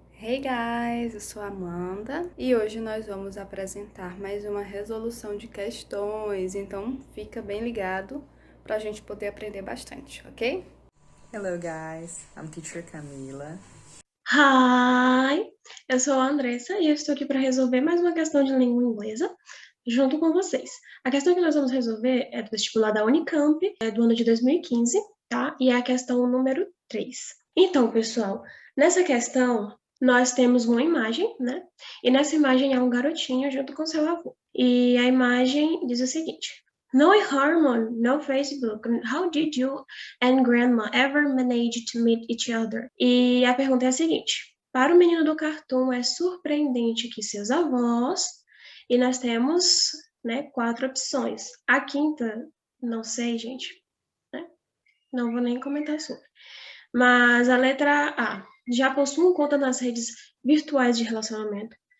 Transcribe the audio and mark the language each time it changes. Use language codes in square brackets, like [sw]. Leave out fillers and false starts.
[en] Hey guys, [pt] eu sou a Amanda e hoje nós vamos apresentar mais uma resolução de questões, então fica bem ligado para a gente poder aprender bastante, ok? [en] Hello guys, I'm teacher Camila. [pt] Hi, eu sou a Andressa e eu estou aqui para resolver mais uma questão de língua inglesa junto com vocês. A questão que nós vamos resolver é do vestibular da Unicamp, é do ano de 2015, tá? E é a questão número 3. Então, pessoal, nessa questão nós temos uma imagem, né? E nessa imagem há um garotinho junto com seu avô. E a imagem diz o seguinte: No Harmon, no Facebook. [en] How did you and Grandma ever manage to meet each other? [pt] E a pergunta é a seguinte: para o menino do cartoon, é surpreendente que seus avós, e nós temos, né, 4 opções. A quinta, não sei, gente, né? Não vou nem comentar sobre. Mas a letra A, já possuem conta nas redes virtuais de relacionamento.